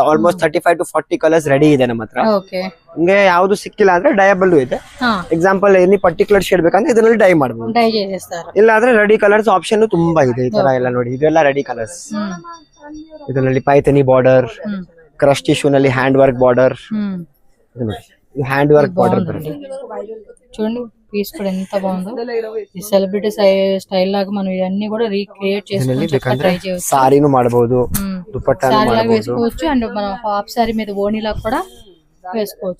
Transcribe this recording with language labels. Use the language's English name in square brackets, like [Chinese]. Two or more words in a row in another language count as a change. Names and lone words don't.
[Kannada] ಆಲ್ಮೋಸ್ಟ್ 35 to 40 ಕಲರ್ಸ್ ರೆಡಿ ಇದೆ ನಮ್ಮ ಹತ್ರ. ನಿಮ್ಗೆ ಯಾವ್ದು ಸಿಕ್ಕಿಲ್ಲ ಅಂದ್ರೆ ಡಯಬಲ್ ಇದೆ. ಎಕ್ಸಾಂಪಲ್ [English] any particular shade [Kannada] ಬೇಕಂದ್ರೆ ಇದರಲ್ಲಿ ಡೈ ಮಾಡಬಹುದು. ಇಲ್ಲ ಆದ್ರೆ [English] ready colors option [Kannada] ತುಂಬಾ ಇದೆ. ಈ ತರ ಎಲ್ಲ ನೋಡಿ, ಇದೆಲ್ಲ [English] ready colors. [Kannada] ಇದರಲ್ಲಿ ಪೈಥನಿ ಬಾರ್ಡರ್, [English] crush tissue [Kannada] ನಲ್ಲಿ [English] hand work border. hand work border [Kannada] బರುತ್ತೆ. [Telugu] చూడండి పీస్ కూడా ఎంత బాగుందో. ఈ [English] celebrity style [Telugu] లాగా మనం ఇవన్నీ కూడా రీక్రియేట్ చేసుకోవచ్చు, ట్రై చేయొచ్చు. సారీను ಮಾಡಬಹುದು, దుపట్టాను ಮಾಡಬಹುದು, వేసుకోవచ్చు. అండ్ మనం [English] half saree [Telugu] మీద ఓణీలా కూడా వేసుకోవచ్చు.